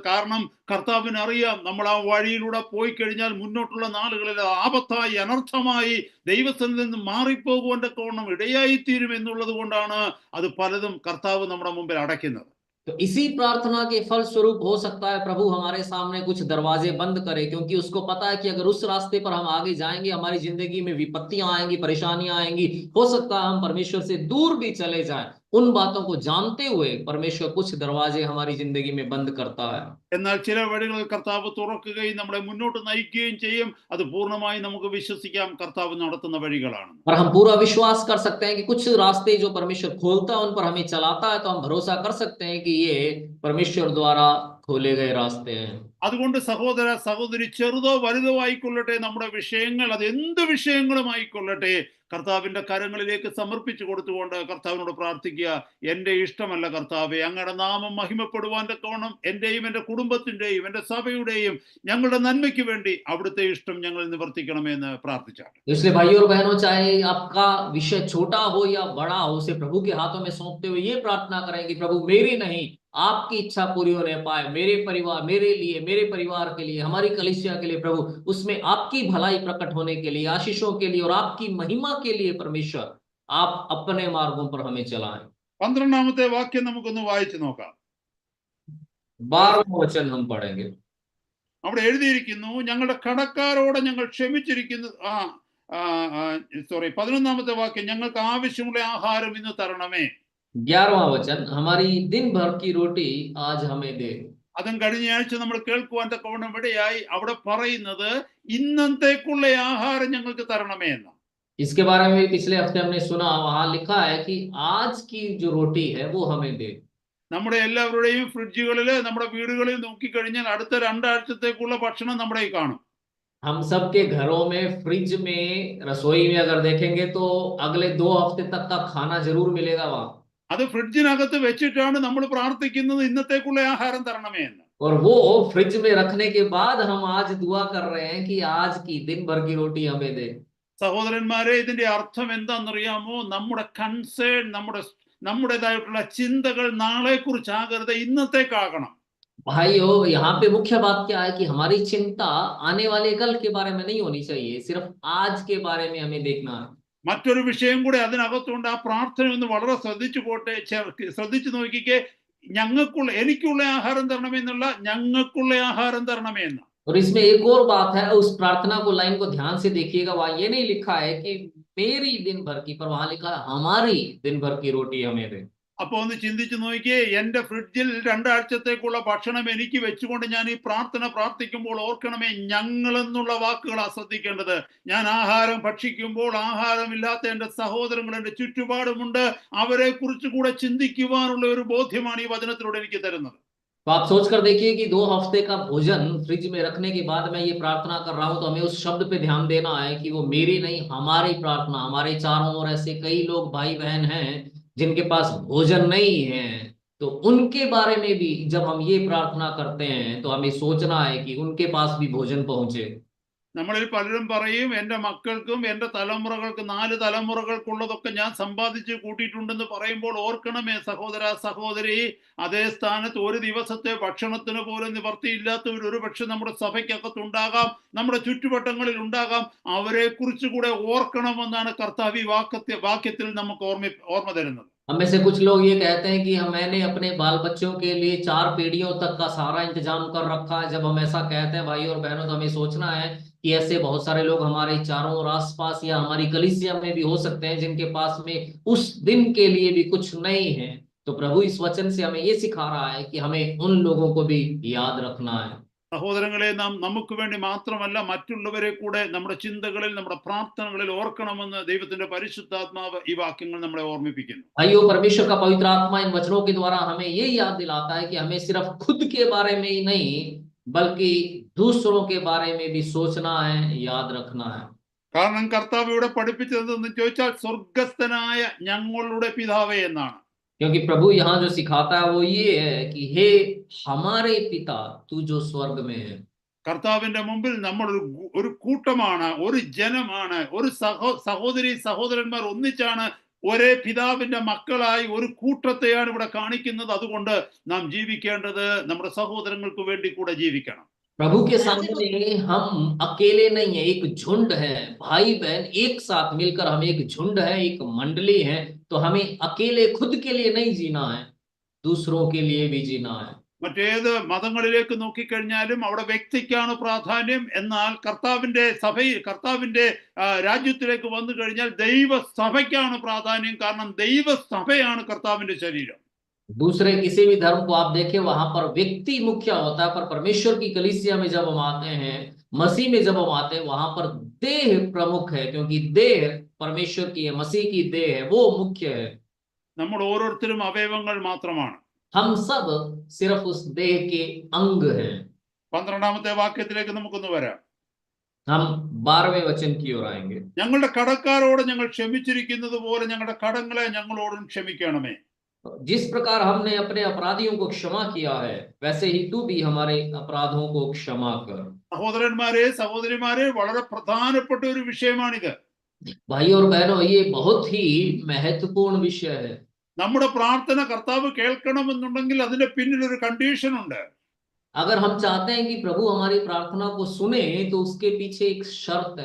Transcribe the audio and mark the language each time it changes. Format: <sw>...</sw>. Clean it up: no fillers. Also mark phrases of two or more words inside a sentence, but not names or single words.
<ml>കാരണം കർത്താവിന് അറിയാം നമ്മൾ ആ വഴിയിലൂടെ പോയി കഴിഞ്ഞാൽ മുന്നോട്ടുള്ള നാളുകളിൽ ആപത്തായി അനർത്ഥമായി ദൈവത്തിൽ നിന്ന് മാറിപ്പോകുവാൻ തക്കവണ്ണം ഇടയായിത്തീരും എന്നുള്ളത് കൊണ്ടാണ് അത് പലതും കർത്താവ് നമ്മുടെ മുമ്പിൽ അടയ്ക്കുന്നത്.</ml> <hi>तो इसी प्रार्थना के फल स्वरूप हो सकता है प्रभु हमारे सामने कुछ दरवाजे बंद करे, क्योंकि उसको पता है कि अगर उस रास्ते पर हम आगे जाएंगे हमारी जिंदगी में विपत्तियां आएंगी, परेशानियां आएंगी, हो सकता है हम परमेश्वर से दूर भी चले जाएं। उन बातों को जानते हुए परमेश्वर कुछ दरवाजे हमारी जिंदगी में बंद करता है।</hi> <ml>എന്നാൽ ചില വഴികൾ കർത്താവ് തുറക്കുകയും നമ്മളെ മുന്നോട്ട് നയിക്കുകയും ചെയ്യും. അത് പൂർണ്ണമായി നമുക്ക് വിശ്വസിക്കാം കർത്താവ് നടത്തുന്ന വഴികളാണ്.</ml> <hi>और हम पूरा विश्वास कर सकते हैं कि कुछ रास्ते जो परमेश्वर खोलता है उन पर हमें चलाता है, तो हम भरोसा कर सकते हैं कि ये परमेश्वर द्वारा खोले गए रास्ते हैं।</hi> <ml>അതുകൊണ്ട് സഹോദര സഹോദരി, ചെറുതോ വലുതോ ആയിക്കൊള്ളട്ടെ നമ്മുടെ വിഷയങ്ങൾ, അത് എന്ത് വിഷയങ്ങളും ആയിക്കൊള്ളട്ടെ, കർത്താവിന്റെ കരങ്ങളിലേക്ക് സമർപ്പിച്ചു കൊടുത്തുകൊണ്ട് കർത്താവിനോട് പ്രാർത്ഥിക്കുക. എൻ്റെ ഇഷ്ടമല്ല കർത്താവെ, അങ്ങയുടെ നാമം മഹിമപ്പെടുവാൻ തക്കവണ്ണം എൻ്റെയും എൻ്റെ കുടുംബത്തിൻ്റെയും എൻ്റെ സഭയുടെയും ഞങ്ങളുടെ നന്മയ്ക്ക് വേണ്ടി അവിടുത്തെ ഇഷ്ടം ഞങ്ങൾ നിവർത്തിക്കണമെന്ന് പ്രാർത്ഥിച്ചാണ്.</ml> <hi>इसलिए भाई और बहनों, चाहे आपका विषय छोटा हो या बड़ा हो, उसे प्रभु के हाथों में सौंपते हुए ये प्रार्थना करें कि प्रभु मेरी नहीं आपकी इच्छा पूरी होने पाए, मेरे परिवार, मेरे लिए, मेरे परिवार के लिए, हमारी कलीसिया के लिए प्रभु, उसमें आपकी भलाई प्रकट होने के लिए, आशीषों के लिए और आपकी महिमा के लिए परमेश्वर आप अपने मार्गों पर हमें चलाएं।</hi> <ml>12ാമത്തെ വാക്യം നമുക്കൊന്ന് വായിച്ചു നോക്കാം.</ml> <hi>12वां वचन हम पढ़ेंगे।</hi> <ml>അവിടെ എഴുതിയിരിക്കുന്നു, ഞങ്ങളുടെ കടക്കാരോട് ഞങ്ങൾ ക്ഷമിച്ചിരിക്കുന്നു. 11ാമത്തെ വാക്യം, ഞങ്ങൾക്ക് ആവശ്യമുള്ള ആഹാരം ഇന്ന് തരണമേ.</ml> <hi>11वां वचन, हमारी दिन भर की रोटी आज हमें दे।</hi> <ml>അതും കഴിഞ്ഞ ആഴ്ച നമ്മൾ കേൾക്കുവാൻ തക്കവണ്ണം ഇടയായി. അവിടെ പറയുന്നത് ഇന്നത്തേക്കുള്ള ആഹാരം ഞങ്ങൾക്ക് തരണമേ എന്ന്.</ml> <hi>इसके बारे में पिछले हफ्ते हमने सुना, वहां लिखा है कि आज की जो रोटी है वो हमें दे।</hi> <ml>നമ്മുടെ എല്ലാവരുടെയും ഫ്രിഡ്ജുകളിൽ, നമ്മുടെ വീടുകളിൽ നോക്കിക്കഴിഞ്ഞാൽ അടുത്ത 2 ആഴ്ചത്തേക്കുള്ള ഭക്ഷണം നമ്മുടെ കയ്യിൽ കാണും.</ml> <hi>हम सबके घरों में, फ्रिज में, रसोई में अगर देखेंगे तो अगले 2 हफ्ते तक का खाना जरूर मिलेगा वहां।</hi> <ml>അത് ഫ്രിഡ്ജിനകത്ത് വെച്ചിട്ടാണ് നമ്മൾ പ്രാർത്ഥിക്കുന്നത് ഇന്നത്തേക്കുള്ള ആഹാരം തരണമേ എന്ന്.</ml> <hi>और वो फ्रिज में रखने के बाद हम आज दुआ कर रहे हैं कि आज की दिन भर की रोटी हमें दे।</hi> <ml>സഹോദരന്മാരെ, ഇതിന്റെ അർത്ഥം എന്താണെന്നറിയാമോ? നമ്മുടെ കൺസേൺ, നമ്മുടേതായിട്ടുള്ള ചിന്തകൾ നാളെ കുറിച്ചാകരുത്, ഇന്നത്തേക്കാകണം.</ml> <hi>भाइयों, यहाँ पे मुख्य बात क्या है कि हमारी चिंता आने वाले कल के बारे में नहीं होनी चाहिए, सिर्फ आज के बारे में हमें देखना है।</hi> <ml>മറ്റൊരു വിഷയം കൂടെ അതിനകത്തുണ്ട്. ആ പ്രാർത്ഥന ഒന്ന് വളരെ ശ്രദ്ധിച്ചു നോക്കിക്കേ. എനിക്കുള്ള ആഹാരം തരണമേ എന്നല്ല, ഞങ്ങൾക്കുള്ള ആഹാരം തരണമേ എന്ന്.</ml> <hi>और इसमें एक और बात है, उस प्रार्थना को लाइन को ध्यान से देखिएगा, वहां ये नहीं लिखा है कि मेरी दिन भर की, पर वहां लिखा है हमारी दिन भर की रोटी हमें दे।</hi> <ml>അപ്പൊ ഒന്ന് ചിന്തിച്ചു നോക്കിയേ, എന്റെ ഫ്രിഡ്ജിൽ 2 ആഴ്ചത്തേക്കുള്ള ഭക്ഷണം എനിക്ക് വെച്ചുകൊണ്ട് ഞാൻ ഈ പ്രാർത്ഥന പ്രാർത്ഥിക്കുമ്പോൾ ഓർക്കണമേ, ഞങ്ങൾ എന്നുള്ള വാക്കുകളാണ് ശ്രദ്ധിക്കേണ്ടത്. ഞാൻ ആഹാരം ഭക്ഷിക്കുമ്പോൾ ആഹാരമില്ലാത്ത എന്റെ സഹോദരങ്ങൾ എന്റെ ചുറ്റുപാടുമുണ്ട്, അവരെ കുറിച്ച് കൂടെ ചിന്തിക്കുവാനുള്ള ഒരു ബോധ്യമാണ് ഈ വചനത്തിലൂടെ എനിക്ക് തരുന്നത്.</ml> <hi>तो आप सोच कर देखिए कि 2 हफ्ते का भोजन फ्रिज में रखने के बाद मैं ये प्रार्थना कर रहा हूं, तो हमें उस शब्द पे ध्यान देना है कि वो मेरी नहीं, हमारी प्रार्थना। हमारे चारों ओर ऐसे कई लोग भाई बहन हैं जिनके पास भोजन नहीं है, तो उनके बारे में भी जब हम ये प्रार्थना करते हैं तो हमें सोचना है कि उनके पास भी भोजन पहुंचे।</hi> <ml>നമ്മളിൽ പലരും പറയും, എൻ്റെ മക്കൾക്കും എൻ്റെ തലമുറകൾക്ക് 4 തലമുറകൾക്കുള്ളതൊക്കെ ഞാൻ സമ്പാദിച്ച് കൂട്ടിയിട്ടുണ്ടെന്ന് പറയുമ്പോൾ ഓർക്കണമേ സഹോദര സഹോദരി, അതേ സ്ഥാനത്ത് ഒരു ദിവസത്തെ ഭക്ഷണത്തിന് പോലും നിവർത്തിയില്ലാത്തവർ ഒരുപക്ഷെ നമ്മുടെ സഭയ്ക്കകത്തുണ്ടാകാം, നമ്മുടെ ചുറ്റുവട്ടങ്ങളിൽ ഉണ്ടാകാം. അവരെ കുറിച്ച് കൂടെ ഓർക്കണമെന്നാണ് കർത്താവ് ഈ വാക്യത്തിൽ നമുക്ക് ഓർമ്മ തരുന്നത്.</ml> <hi>हम में से कुछ लोग ये कहते हैं कि मैंने अपने बाल बच्चों के लिए 4 पीढ़ियों तक का सारा इंतजाम कर रखा है। जब हम ऐसा कहते हैं भाई और बहनों, तो हमें सोचना है कि ऐसे बहुत सारे लोग हमारे चारों ओर आसपास या हमारी कलीसिया में भी हो सकते हैं जिनके पास में उस दिन के लिए भी कुछ नहीं है। तो प्रभु इस वचन से हमें ये सिखा रहा है कि हमें उन लोगों को भी याद रखना है।</hi> <ml>സഹോദരങ്ങളെ, നാം നമുക്ക് വേണ്ടി മാത്രമല്ല മറ്റുള്ളവരെ കൂടെ നമ്മുടെ ചിന്തകളിൽ, നമ്മുടെ പ്രാർത്ഥനകളിൽ ഓർക്കണമെന്ന് ദൈവത്തിന്റെ പരിശുദ്ധാത്മാവ് ഈ വാക്യങ്ങൾ നമ്മളെ ഓർമ്മിപ്പിക്കുന്നു.</ml> <hi>भाइयों, परमेश्वर का पवित्र आत्मा इन वचनों के द्वारा हमें ये याद दिलाता है कि हमें सिर्फ खुद के बारे में ही नहीं बल्कि दूसरों के बारे में भी सोचना है, याद रखना है।</hi> <ml>കാരണം കർത്താവ് ഇവിടെ പഠിപ്പിച്ചതെന്ന് ചോദിച്ചാൽ സ്വർഗസ്ഥനായ ഞങ്ങളുടെ പിതാവേ എന്നാണ്.</ml> <hi>क्योंकि प्रभु यहाँ जो सिखाता है वो ये है कि हे हमारे पिता तू जो स्वर्ग में है।</hi> <ml>കർത്താവിന്റെ മുമ്പിൽ നമ്മൾ ഒരു കൂട്ടമാണ്, ഒരു ജനമാണ്, ഒരു സഹോദരി സഹോദരന്മാർ ഒന്നിച്ചാണ് ഒരേ പിതാവിന്റെ മക്കളായി ഒരു കൂട്ടത്തെയാണ് ഇവിടെ കാണിക്കുന്നത്. അതുകൊണ്ട് നാം ജീവിക്കേണ്ടത് നമ്മുടെ സഹോദരങ്ങൾക്ക് വേണ്ടി കൂടെ ജീവിക്കണം.</ml> <hi>प्रभु के सामने हम अकेले नहीं है, एक झुंड है, भाई बहन एक साथ मिलकर हम एक झुंड है, एक मंडली है। तो हमें अकेले खुद के लिए नहीं जीना है, दूसरों के लिए भी जीना है।</hi> <ml>മറ്റേത് മതങ്ങളിലേക്ക് നോക്കിക്കഴിഞ്ഞാലും അവിടെ വ്യക്തിക്കാണ് പ്രാധാന്യം. എന്നാൽ കർത്താവിന്റെ രാജ്യത്തിലേക്ക് വന്നു കഴിഞ്ഞാൽ ദൈവസഭയ്ക്കാണ് പ്രാധാന്യം. കാരണം ദൈവസഭയാണ് കർത്താവിന്റെ ശരീരം.</ml> <hi>दूसरे किसी भी धर्म को आप देखें, वहां पर व्यक्ति मुख्य होता है, पर परमेश्वर की कलीसिया में जब हम आते हैं, मसीह में जब हम आते हैं, वहां पर देह प्रमुख है, क्योंकि देह परमेश्वर की है, मसीह की देह है, वो मुख्य है।</hi> <ml>നമ്മൾ ഓരോരുത്തരും അവയവങ്ങൾ മാത്രമാണ്.</ml> <hi>हम सब सिर्फ उस देह के अंग हैं।</hi> <ml>12ാമത്തെ വാക്യത്തിലേക്ക് നമുക്കൊന്ന് വരാം.</ml> <hi>हम 12वें वचन की ओर आएंगे।</hi> <ml>ഞങ്ങളുടെ കടക്കാരോട് ഞങ്ങൾ ക്ഷമിച്ചിരിക്കുന്നത് പോലെ ഞങ്ങളുടെ കടങ്ങളെ ഞങ്ങളോടും ക്ഷമിക്കണമേ.</ml> <hi>जिस प्रकार हमने अपने अपराधियों को क्षमा किया है, वैसे ही तू भी हमारे अपराधों को क्षमा कर।</hi> <ml>സഹോദരന്മാരെ സഹോദരിമാരെ, വളരെ പ്രധാനപ്പെട്ട ഒരു വിഷയമാണിത്.</ml> <hi>भाई और बहनों, ये बहुत ही महत्वपूर्ण विषय है।</hi> <ml>നമ്മുടെ പ്രാർത്ഥന കർത്താവ് കേൾക്കണമെന്നുണ്ടെങ്കിൽ അതിന്റെ പിന്നിൽ ഒരു കണ്ടീഷൻ ഉണ്ട്.</ml> <hi>अगर हम चाहते हैं कि प्रभु हमारी प्रार्थना को सुने, तो उसके पीछे एक शर्त है।</hi>